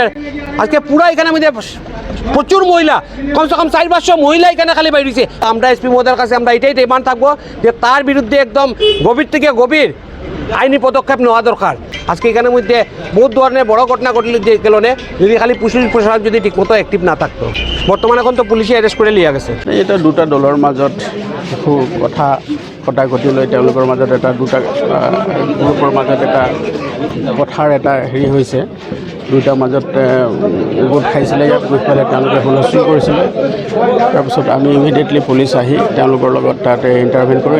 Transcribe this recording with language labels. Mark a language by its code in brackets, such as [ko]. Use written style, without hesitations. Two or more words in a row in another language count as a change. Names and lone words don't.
[bn] আজকে পুরা এখানের মধ্যে প্রচুর মহিলা, কমসে কম 4-500 মহিলা এখানে খালি বাইরেছে। আমরা এসপি মহোদয়ের কাছে আমরা এটাই ডিমান্ড থাকবো যে তার বিরুদ্ধে একদম গভীর থেকে গভীর আইনি পদক্ষেপ নেওয়া দরকার। আজকে এখানের মধ্যে বহুত ধরনের বড় ঘটনা ঘটলে যে কারণে যদি খালি পুলিশ প্রশাসন যদি ঠিকমতো অ্যাক্টিভ না থাকতো। বর্তমানে এখন তো পুলিশে অ্যারেস্ট করে লিয়া গেছে। [as] এটা দুটা দলৰ মাজত খুব কথা কটাকটি লৈ তেওঁলোকৰ মাজত এটা দুটা গ্ৰুপৰ মাজত এটা কথাৰ এটা হেৰি হৈছে। দুটাৰ মাজত গোট খাইছিলে, ইয়াত গৈ পেলাই তেওঁলোকে হুলস্থুল কৰিছিলে। তাৰপিছত আমি ইমিডিয়েটলি পুলিচ আহি তেওঁলোকৰ লগত তাতে ইণ্টাৰভেন কৰোঁ।